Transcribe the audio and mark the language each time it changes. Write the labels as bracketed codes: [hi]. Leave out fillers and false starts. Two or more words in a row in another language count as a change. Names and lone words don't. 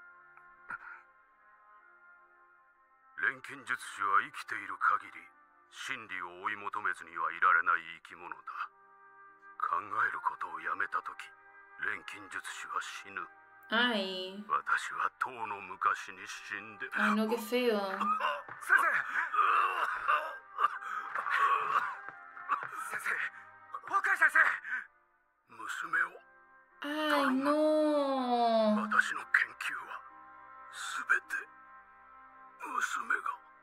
[ja] 錬金術師は生きている限り真理を追い求めずにはいられない生き物だ。考えることをやめたとき、錬金術師は死ぬ。 Ay. 私はとうの昔に死んで [es] Ay, no, qué feo. [ja] 先生若い先生娘を [es] Ay, no. [ja] 私の研究は全て娘が